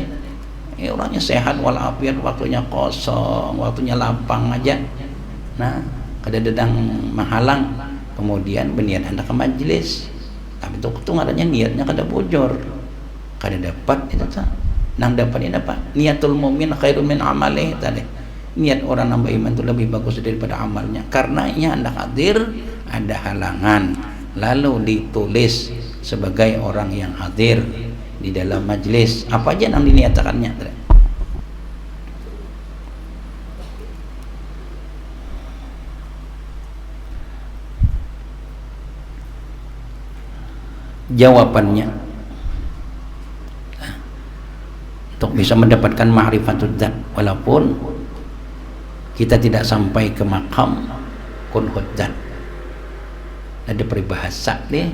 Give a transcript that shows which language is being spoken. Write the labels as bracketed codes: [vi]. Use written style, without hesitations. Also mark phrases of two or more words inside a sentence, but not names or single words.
[id] Orangnya sehat walafiat, waktunya kosong, waktunya lapang aja. [bjn] Nah, kada dedang menghalang. Kemudian berniat hendak ke majelis, tapi itu ngarannya niatnya kada bujur, kada dapat itu tak. Nang dapat ini apa? [ar] نية المؤمن خير من عمله [bjn] tadi. [id] Niat orang nambah iman itu lebih bagus daripada amalnya, karena ia hendak hadir ada halangan, lalu ditulis sebagai orang yang hadir di dalam majelis. Apa aja yang diniatakannya tadi. Jawabannya untuk bisa mendapatkan [ar] معرفة الذات, [id] walaupun kita tidak sampai ke makam [ar] كنه الذات, [id] ada peribahasa nih.